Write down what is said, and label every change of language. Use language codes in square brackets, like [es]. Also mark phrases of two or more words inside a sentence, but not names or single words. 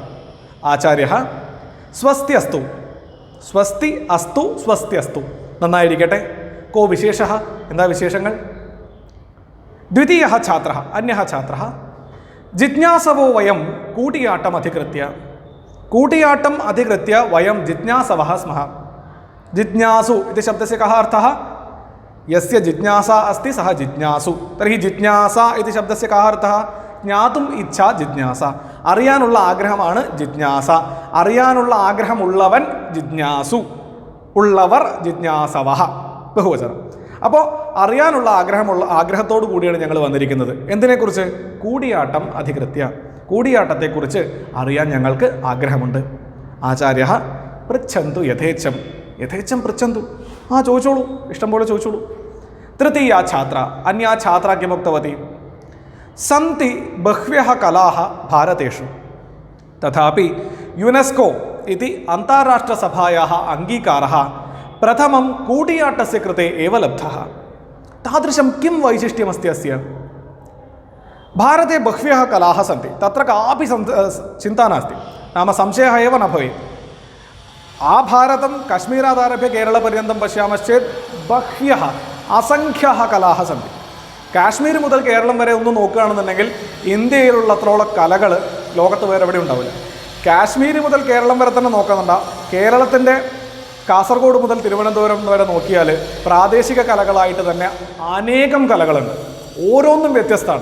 [sa] ആചാര്യഃ സ്വസ്തി അസ്തു. സ്വസ്തി അസ്തു, സ്വസ്തി അസ്തു. [ml] നന്നായിരിക്കട്ടെ. [sa] കോ വിശേഷഃ? [ml] എന്താ വിശേഷങ്ങൾ? [sa] ദ്വിതീയഃ ഛാത്രഃ അന്യഃ ഛാത്രഃ ജിജ്ഞാസവോ വയം കൂട്ടിയാട്ടം അധികൃത്യ വയം ജിജ്ഞാസവः സ്മഃ. ജിജ്ഞാസു इति शब्दस्य कः अर्थः? यस्य जिज्ञासा अस्ति सः जिज्ञासु. तर्हि जिज्ञासा इति शब्दस्य कः अर्थः? ज्ञातुम् इच्छा जिज्ञासा. [ml] അറിയാനുള്ള ആഗ്രഹമാണ് ജിജ്ഞാസ. അറിയാനുള്ള ആഗ്രഹമുള്ളവൻ ജിജ്ഞാസു, ഉള്ളവർ ജിജ്ഞാസവഃ, ബഹുവചനം. അപ്പോൾ അറിയാനുള്ള ആഗ്രഹത്തോടു കൂടിയാണ് ഞങ്ങൾ വന്നിരിക്കുന്നത്. എന്തിനെക്കുറിച്ച്? കൂടിയാട്ടം അധികൃത്യ. കൂടിയാട്ടത്തെക്കുറിച്ച് അറിയാൻ ഞങ്ങൾക്ക് ആഗ്രഹമുണ്ട്. [sa] ആചാര്യഃ പൃച്ഛന്തു യഥേച്ഛം. യഥേച്ഛം പൃച്ഛന്തു. [ml] ചോദിച്ചോളൂ, ഇഷ്ടം പോലെ ചോദിച്ചോളൂ. [sa] തൃതീയ ഛാത്ര അന്യാ ഛാത്ര കിമുക്തവതി. സന്തി ബഹ്വ്യഃ കലാഃ ഭാരതേഷു, തഥാപി യുനെസ്കോ इति अन्ताराष्ट्रसभायाः अङ्गीकारः प्रथमं कूडियाट्टस्य कृते एव लब्धः. तादृशं किं वैशिष्ट्यमस्ति अस्य? भारते बह्व्यः कलाः सन्ति, तत्र कापि चिन्ता नास्ति, नाम संशयः एव न भवेत्. आभारतं कश्मीरादारभ्य केरळपर्यन्तं पश्यामश्चेत् बह्व्यः असङ्ख्याः कलाः सन्ति. [ml] കാശ്മീർ മുതൽ കേരളം വരെ ഒന്ന് നോക്കുകയാണെന്നുണ്ടെങ്കിൽ ഇന്ത്യയിലുള്ളത്രോളം കലകൾ ലോകത്ത് വേറെ എവിടെ ഉണ്ടാവില്ല. കാശ്മീർ മുതൽ കേരളം വരെ തന്നെ നോക്കുന്നുണ്ട, കേരളത്തിൻ്റെ കാസർഗോഡ് മുതൽ തിരുവനന്തപുരം വരെ നോക്കിയാൽ പ്രാദേശിക കലകളായിട്ട് തന്നെ അനേകം കലകളുണ്ട്, ഓരോന്നും വ്യത്യസ്തമാണ്.